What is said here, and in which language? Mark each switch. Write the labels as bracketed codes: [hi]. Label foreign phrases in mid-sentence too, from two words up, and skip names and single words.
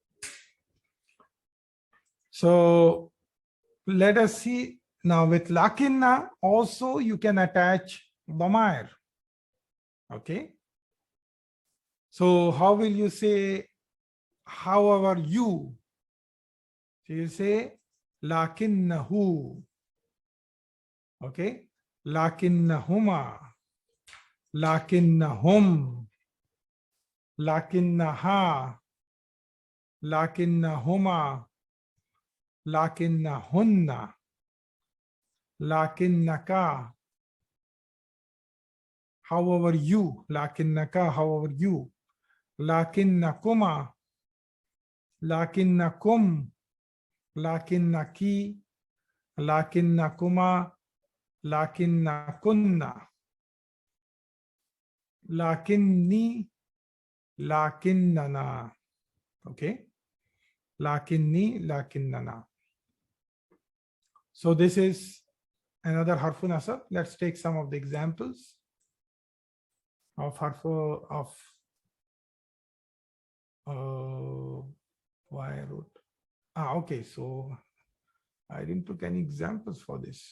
[en] So let us see now with lakinna also you can attach dhamir. Okay, so how will you say however you? So you say lakinnahu. [ar] Okay, لكنهما لكنهم لكنها لكنهما لكنهن لكنك, [en] however you, lakinnaka, however you, [ar] لكنكما لكنكم لكنك لكنكما لكنكن لكني لكننا. Okay, لكني لكننا. [en] So this is another [ar] حرف نصب. [en] Let's take some of the examples of harfu of why I wrote. Okay, so I didn't put any examples for this.